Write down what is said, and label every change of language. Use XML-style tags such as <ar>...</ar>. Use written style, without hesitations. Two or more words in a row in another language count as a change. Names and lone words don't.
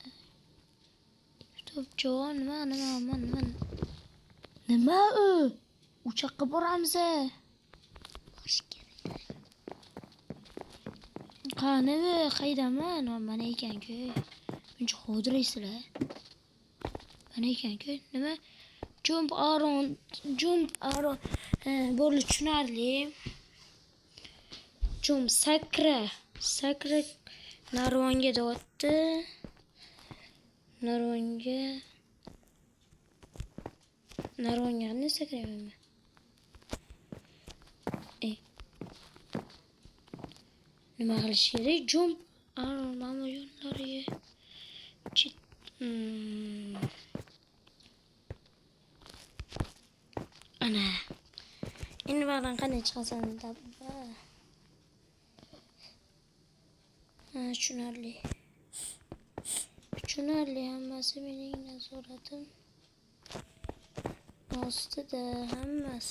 <uz>Top jon, nima u? Uchoqqa boramiz. Qani bu? Qaydaman? Mana ekan-ku. Buncha xodiraysizlar. Mana ekan-ku. Nima?</uz> <en>Jump around.</en> <uz>Bo'ldi tushunarli. Jump sakra. Narvonga dotdi. Narvonga qanday sakrayman? Nima qilish kerak?</uz> <en>Jump around</en> <uz>mana yo'llariga. Ana. Endi ba'dan qanday chiqasan deb. Tushunarli hammasi mening nazoratim ostida hammasi.</uz>